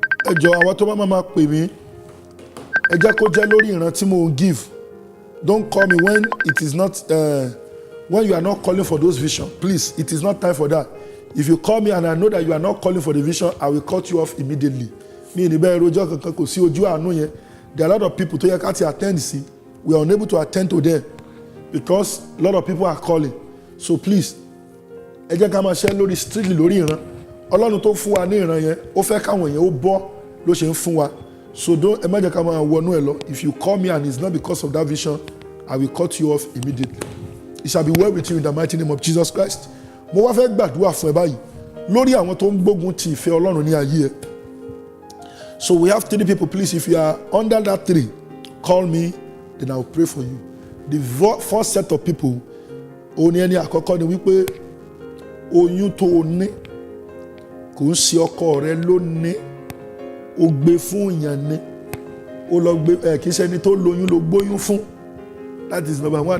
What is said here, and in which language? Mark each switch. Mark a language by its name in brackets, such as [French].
[Yoruba] Ẹ jọ̀ọ́ àwọn tó bá máa pè mí, ẹ jẹ́ kó jẹ́ lórí ìran tí mo give. [English] Don't call me when it is not when you are not calling for those visions. Please, it is not time for that. If you call me and I know that you are not calling for the vision, I will cut you off immediately. [Yoruba] Me ní bẹ́ẹ̀ rojọ́ kankan kò sí ojú àánú yẹn. [English] There are a lot of people [Yoruba] tó yẹ ká ti attend sí. [English] We are unable to attend to them because a lot of people are calling. So please, [Yoruba] ẹ jẹ́ ká máa share lórí strictly lórí ìran. Ọlọ́run tó fún wa ní ìran yẹn, ó fẹ́ káwọn èèyàn ó bọ́ ló ṣe ń fún wa. [English] So don't [Yoruba] ẹ má jẹ́ ká máa wọnú ẹ lọ. [English] If you call me and it's not because of that vision, I will cut you off immediately. It shall be well with you in the mighty name of Jesus Christ. [Yoruba] Mo wá fẹ́ gbàdúrà fún ẹ báyìí lórí àwọn tó ń gbógun ti ìfẹ́ Ọlọ́run ní ayé ẹ. [English] So we have 3 people. Please, if you are under that 3, call me, then I will pray for you. The first set of people, [Yoruba] òní ẹni àkọ́kọ́ ni wípé oyún tó o ní kò ń ṣe ọkọ rẹ ló ní, o gbé fún ìyàn ní, o lọ gbé kì í ṣe ẹni tó lóyún ló gbóyún fún. [English] That is number 1.